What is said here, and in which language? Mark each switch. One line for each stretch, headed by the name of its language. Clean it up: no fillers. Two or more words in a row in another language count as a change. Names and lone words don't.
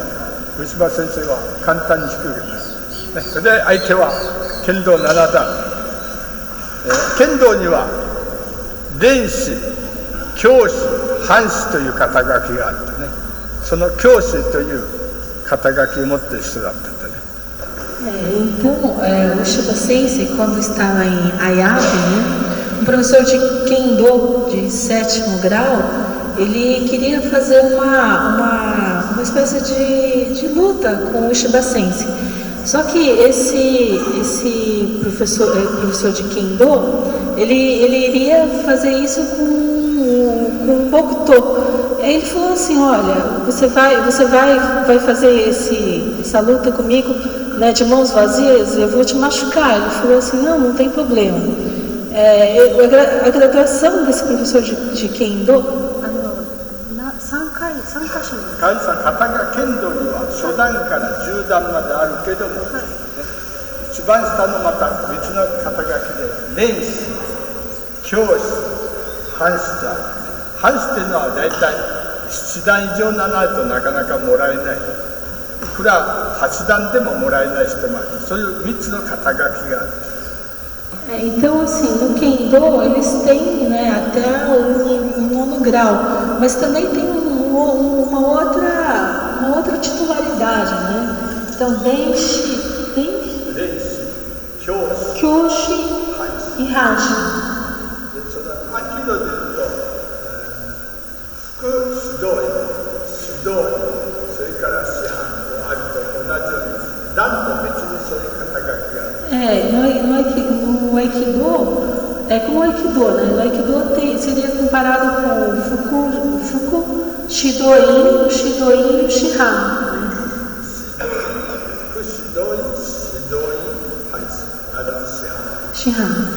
Japanese: 上島先生は簡単に引くわけです、ね、それで相手は剣道7段、剣道には練士、教師、藩士という肩書きがあってね、その教師という肩書きを持っている人だったんでね。
Portuguese: Então, o Shiba Sensei, quando estava em Ayabe, né, um professor de Kendo de 7º grau, ele queria fazer uma espécie de luta com o Shiba Sensei. Só que esse professor de Kendo, ele iria fazer isso com um Bokuto. Aí ele falou assim, olha, você vai fazer essa luta comigo, né, de mãos vazias, eu vou te machucar. Ele falou assim, não tem problema. A graduação desse professor de Kendo,
Japanese: 3カ所に型が剣道には初段から10段まであるけども、ね、一番下のまた別の肩書きで練士、教師、藩士とある。藩士っていうのは大体7段以上にならないとなかなかもらえない。いくら8段でももらえない人もある。そういう3つの肩書きがある。
Portuguese: Então, assim, no Kendo eles têm, né, até o 9º grau, mas também tem uma outra titularidade, né? Então, Denshi, Kyoshi e Hashi.
Japanese: 秋のでいうと、副指導員、それから師範あると同じように、段と別にそういう肩書きがある。
Portuguese: No Aikido, é como o Aikido, né? No Aikido seria comparado com o Fuku, Shidoin, o Shidoin e o Shihan. Shihan.